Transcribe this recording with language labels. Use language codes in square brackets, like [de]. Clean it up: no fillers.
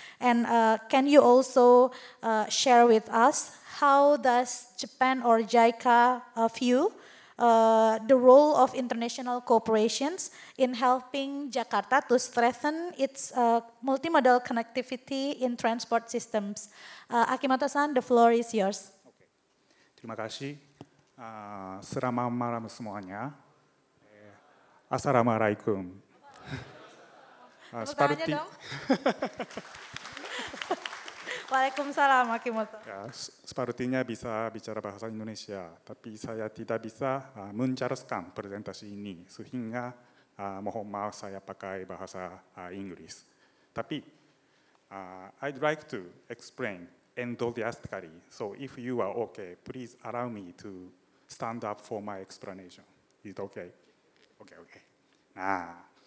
[en] And can you also share with us how does Japan or JICA view the role of international cooperations in helping Jakarta to strengthen its multimodal connectivity in transport systems? Akimoto-san, the floor is yours. [id] Oke. Terima kasih. Selamat malam semuanya. Assalamualaikum. Seperti Waalaikumsalam, Akimoto. ya, sepertinya bisa bicara bahasa Indonesia, tapi saya tidak bisa menjelaskan presentasi ini, sehingga mohon maaf saya pakai bahasa Inggris. Tapi [en] I'd like to explain enthusiastically. So if you are okay, please allow me to stand up for my explanation. Is it okay? Okay. Nah.